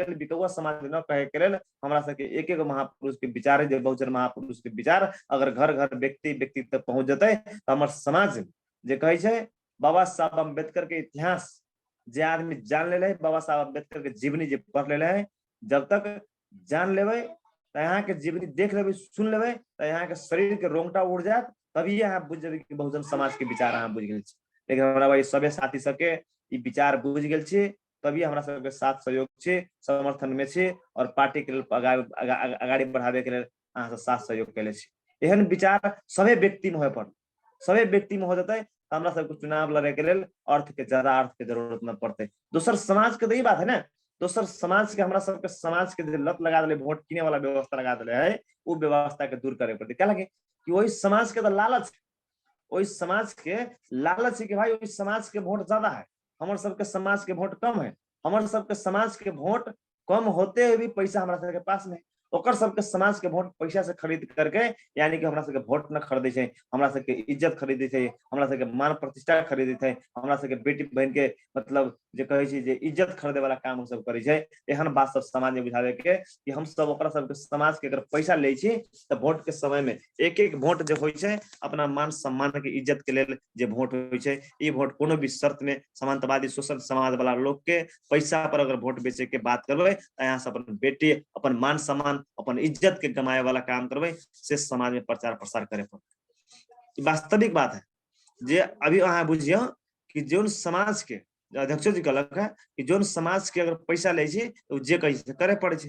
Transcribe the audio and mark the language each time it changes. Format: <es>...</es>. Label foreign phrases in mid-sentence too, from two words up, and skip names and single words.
<mai>लिए, बिकवा समाज न कहे के लिए हमरा सबके एक एक महापुरुष के विचार है, बहुजन महापुरुष के विचार अगर घर घर व्यक्ति तक पहुंच जते तो हमर समाज जे कहे छै बाबा साहब अम्बेडकर के इतिहास जे आदमी जान ले, बाबा साहब अम्बेडकर के जीवनी जे पढ़ ले है, जब तक जान लेवे तो यहाँ के जीवनी देख लेवे, सुन लेवे तो यहाँ के शरीर के रोंगटा उड़ जाए, तभी यहाँ बुझ जेबे कि बहुजन समाज के विचार अहाँ बुझ गेल छी। लेकिन हमरा भाई सबे साथी सबके ई विचार बुझ गेल छी, तभी हमरा सबके साथ सहयोग छे, समर्थन में छे और पार्टी के आगाड़ी बढ़ावे के लिए अहाँ से साथ सहयोग कैले छी। एहन विचार सभी व्यक्ति में होय पड़, सभी व्यक्ति में हो जाते हमरा सबके चुनाव लड़े के लिए अर्थ के जरूरत न पड़ते। दोसर समाज के तो ई बात है ना, दोसर समाज के हमरा सबके समाज के लत लगा दिले, वोट किने वाला व्यवस्था लगा दिले है, वो व्यवस्था के दूर करे पड़ते। क्या लगे कि वही समाज के तो लालच, वही समाज के लालच है कि भाई वही समाज के वोट ज्यादा है, हमारे सबके समाज के वोट कम है, हमारे सबके समाज के वोट कम होते हुए भी पैसा हमारा सबके पास में, ओकर सबके समाज के वोट पैसा से खरीद करके, यानी कि हमरा सबके वोट न खरीदे छै, हमरा सबके इज्जत खरीदे छै, हमरा सबके मान प्रतिष्ठा खरीदे छै, हमरा सबके बेटी बहन के मतलब जे कहे छै जे इज्जत खरीदे वाला काम सब करे छै। एहन बात सब समाज में बुझावे के कि हम सब ओकरा सबके समाज के अगर पैसा ले छी तो वोट के समय में एक एक वोट जो होय छै अपना मान सम्मान के इज्जत के लेल जे वोट होय छै, ई वोट कोनो भी शर्त में समाजवादी शोषण समाज वाला लोग के पैसा पर अगर वोट बेचे के बात करबे तो यहाँ से अपन बेटी, अपन मान सम्मान, अपन इज्जत के गमाए वाला काम करबे से समाज में प्रचार प्रसार करे पड़े। वास्तविक बात है जे अभी अहाँ बुझियो कि जोन समाज के अध्यक्ष जी कहलक है कि जोन समाज के अगर पैसा ले छी तो जे कहे करे पड़े छै।</mai>